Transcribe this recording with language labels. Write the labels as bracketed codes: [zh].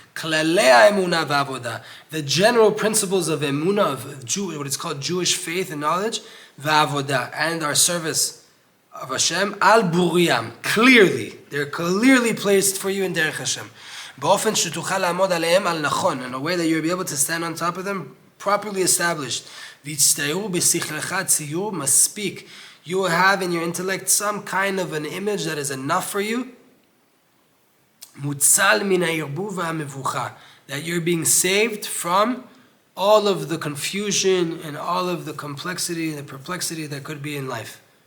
[he] Klalei ha'emunah v'avodah. [en] The general principles of emunah, of what is called Jewish faith and knowledge, v'avodah, and our service of Hashem, [he] al buriyam, [en] clearly. They're clearly placed for you in Derech Hashem. [he] באופן שתוכל לעמוד עליהם על נכון, [en] in a way that you'll be able to stand on top of them, properly established. [he] והצטיירו בשכלך ציור מספיק. [en] You will have in your intellect some kind of an image that is enough for you. [he] מוצל מן הערבוב והמבוכה. [en] That you're being saved from all of the confusion and all of the complexity and the perplexity that could be in life.